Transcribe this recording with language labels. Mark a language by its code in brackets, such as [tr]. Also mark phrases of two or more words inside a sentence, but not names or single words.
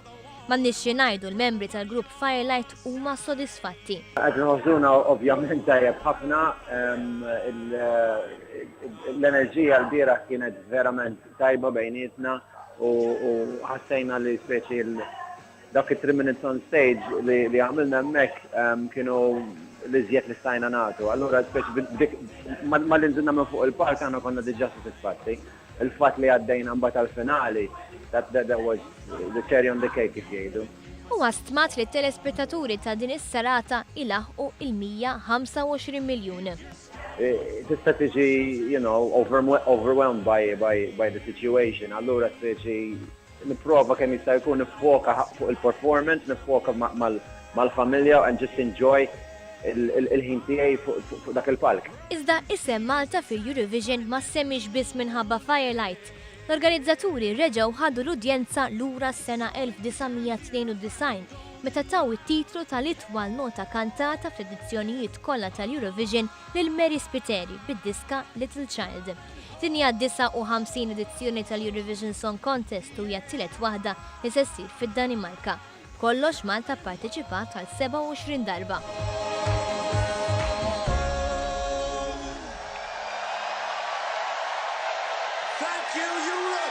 [mt] M'għandniex xi ngħidu l-membri tal-grupp Firelight huma sodisfatti. Qed nħossuna ovvjament tajjeb ħafna, l-enerġija l-bieraħ kienet verament tajba bejnietna u ħassejna li speċi dak it-3 [en] minutes on stage [mt] li għamilna hemmhekk kienu l-iżjed li stajna nagħtu. Allura speċi mal-inżilna minn fuq il-park aħna konna diġà sodisfatti. Il-fatt li għaddejna mbagħad għall-finali, [en] that was the cherry on the cake [mt] kif jgħidu. Huwa stmat li t-telespettaturi ta' din is-serata ilaħqu il-125 miljun. Tista' tiġi, [en] overwhelmed by the situation. [mt] Allura speċi nipprova kemm jista' jkun nifoka fuq il-performance, nifoka mal-familja [en] and just enjoy [mt] il-ħin tiegħi fuq dak il-palk. Iżda isem Malta fil-Eurovision ma semmix biss minħabba Firelight. L-organizzaturi reġgħu ħadu l-udjenza lura s-sena 1992 meta taw it-titlu tal-itwal nota kantata fl-edizzjonijiet kollha tal-Eurovision lil Mary Spiteri bid-diska Little Child. Din hija 59 edizzjoni tal-Eurovision Song Contest u hija t-tielet waħda li se ssir fid-Danimarka. Kollox Malta pparteċipat għal 27 darba. [en] Thank you,